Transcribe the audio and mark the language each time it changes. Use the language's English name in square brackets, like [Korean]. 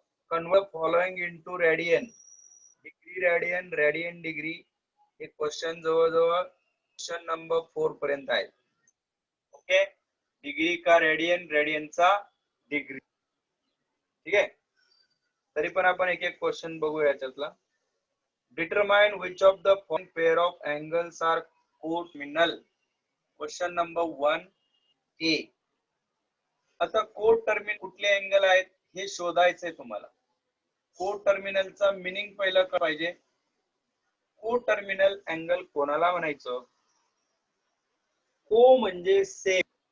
[English] Convert following into radian, degree radian, radian degree. [Marathi] हे question जवळजवळ question number 4 पर्यंत आहे. ओके, डिग्री का रेडियन, रेडियनचा डिग्री. ठीक आहे, तरी पण आपण एक एक क्वेश्चन बघू याच्यातला. [English] Determine which of the following pair of angles are coterminal. Question number 1A. [Marathi] आता कोटर्मिनल कुठले अँगल आहेत हे शोधायचंय तुम्हाला. कोटर्मिनलचा मीनिंग पहिलं काय पाहिजे. कोटर्मिनल अँगल कोणाला म्हणायचं. को म्हणजे सेम,